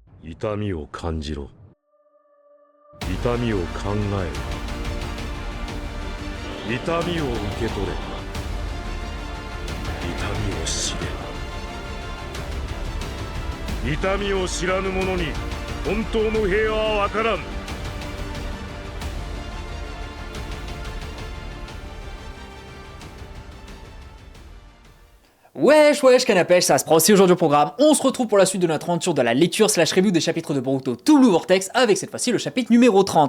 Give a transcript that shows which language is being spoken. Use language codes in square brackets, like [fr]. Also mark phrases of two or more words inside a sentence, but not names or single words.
[ja] 痛みを感じろ。痛みを考えろ。痛みを受け取れ。痛みを知れ。痛みを知らぬ者に本当の平和は分からん。 [fr] Wesh, canapèche, ça se prend aussi aujourd'hui au programme. On se retrouve pour la suite de notre aventure de la lecture slash review des chapitres de Boruto To Blue Vortex avec cette fois-ci le chapitre numéro 30.